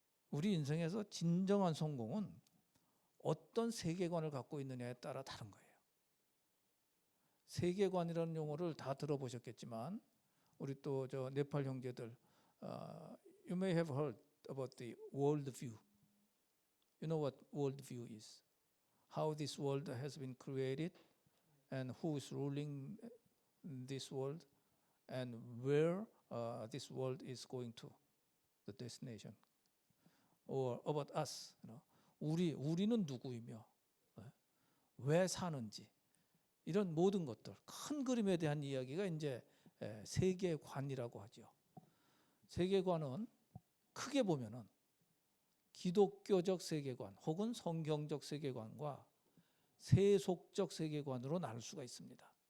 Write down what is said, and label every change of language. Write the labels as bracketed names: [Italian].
[Korean] 우리 인생에서 진정한 성공은 어떤 세계관을 갖고 있느냐에 따라 다른 거예요. 세계관이라는 용어를 다 들어보셨겠지만 우리 또 저 네팔 형제들 [English] you may have heard about the world view. You know what world view is? How this world has been created and who is ruling this world and where this world is going to, the destination. Or about us, you know. [Korean] 우리는 누구이며 왜 사는지 이런 모든 것들 큰 그림에 대한 이야기가 이제 세계관이라고 하죠. 세계관은 크게 보면은 기독교적 세계관 혹은 성경적 세계관과 세속적 세계관으로 나눌 수가 있습니다.